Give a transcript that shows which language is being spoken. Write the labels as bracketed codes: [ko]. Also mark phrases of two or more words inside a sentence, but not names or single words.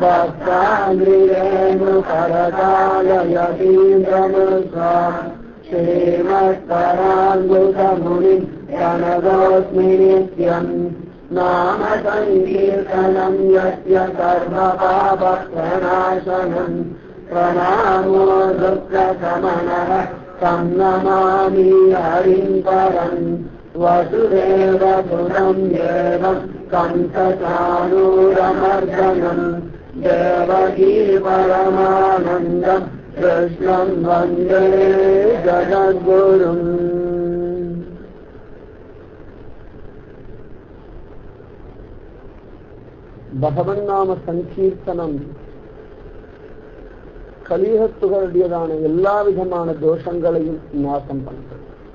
[sa] भक्ताङ्घ्रिरेणुकरकालयतीन्द्रमृषाम् श्रीमत्पराङ्गुतमुनिं प्रणतोऽस्मि नित्यम् नाम संकीर्तनं यस्य सर्वपापप्रणाशनं प्रणामो दुःखशमनः तं नमामि हरिं परं वसुदेवसुतं देवं कंसचाणूरमर्दनं देवकी परमानन्दं कृष्णं वन्दे जगद्गुरुम्. [ta] பகவன்னாம சங்கீர்த்தனம் கலியுகத்துகளுடையதான எல்லா விதமான தோஷங்களையும் நாசம் பண்றது.